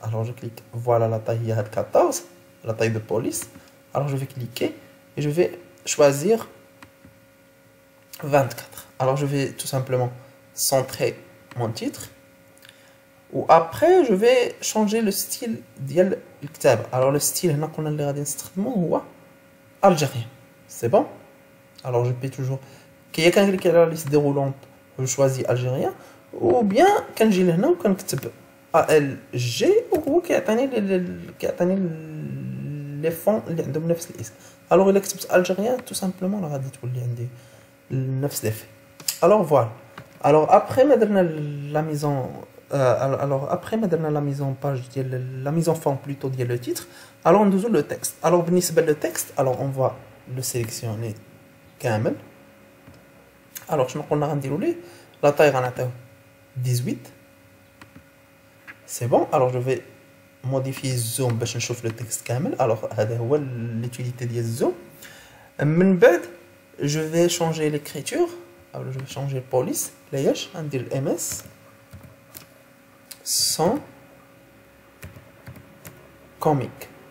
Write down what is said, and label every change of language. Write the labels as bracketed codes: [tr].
[fr] Alors je clique, voilà la taille il y a 14, la taille de police. Alors je vais cliquer et je vais choisir 24. Alors je vais tout simplement centrer mon titre. Ou après je vais changer le style [ar] ديال الكتابة. [fr] Alors le style [ar] هنا قلنا اللي غادي نستخدمو هو algérien. [fr] C'est bon. Alors je peux toujours [ar] كي كنكليك على [fr] la liste déroulante je choisis algérien, ou bien [ar] كنجي لهنا وكنكتب ALG وهو كيعطيني لي فون اللي عندهم نفس الاسم. alors الا كتبت algérien [fr] tout simplement [ar] راه غادي تولي عندي نفس ليفي. [fr] alors voilà. alors après la mise en page la mise en forme plutôt ديال le titre. alors on doit le texte. alors بالنسبة le texte, alors on va le sélectionner كامل. [ar] alors شنو قلنا غنديرو ليه؟ [fr] la taille [ar] غنعطيوه 18. [fr] C'est bon. Alors je vais modifier zoom [ar] باش نشوف [fr] le texte كامل. [ar] Alors هذا هو [fr] l'utilité [ar] ديال الزوم. من بعد [fr] je vais changer l'écriture. Alors je vais changer police. [ar] ليش ندير ms sans comique.